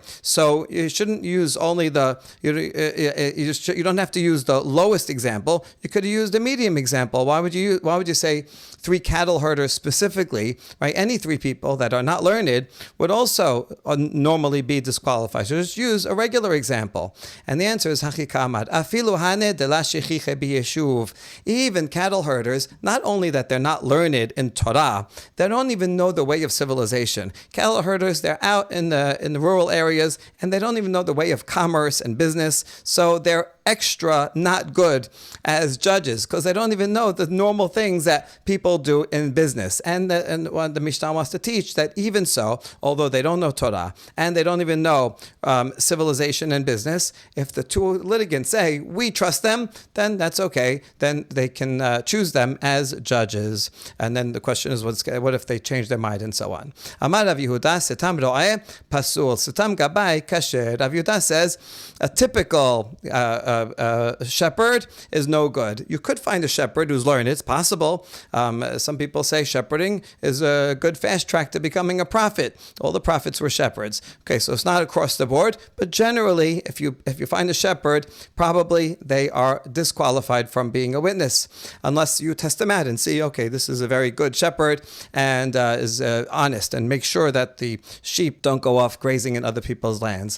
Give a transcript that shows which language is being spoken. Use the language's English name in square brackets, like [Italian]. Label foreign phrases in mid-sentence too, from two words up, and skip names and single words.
[English] So you shouldn't use only you don't have to use the lowest example. You could have used a medium example. Why would you say three cattle herders specifically, right? Any three people that are not learned would also normally be disqualified. So just use a regular example. And the answer is Hachikamad. [Aramaic] אפילו הני דלא שכיחי ביישוב. [English] Even cattle herders, not only that they're not learned in Torah, they don't even know the way of civilization. Cattle herders, they're out in the rural areas, and they don't even know the way of commerce and business. So they're extra not good as judges because they don't even know the normal things that people do in business. And the Mishnah wants to teach that even so, although they don't know Torah and they don't even know civilization and business, if the two litigants say, we trust them, then that's okay. then they can choose them as judges. And then the question is, what if they change their mind and so on? [Aramaic] אמר רב יהודה, סתם רועה פסול, סתם גבאי כשר. [English] Rav Yehuda says a typical shepherd is no good. You could find a shepherd who's learned. It's possible. Some people say shepherding is a good fast track to becoming a prophet. All the prophets were shepherds. Okay, so it's not across the board, but generally, if you find a shepherd, probably they are disqualified from being a witness, unless you test them out and see, okay, this is a very good shepherd and is honest, and make sure that the sheep don't go off grazing in other people's lands.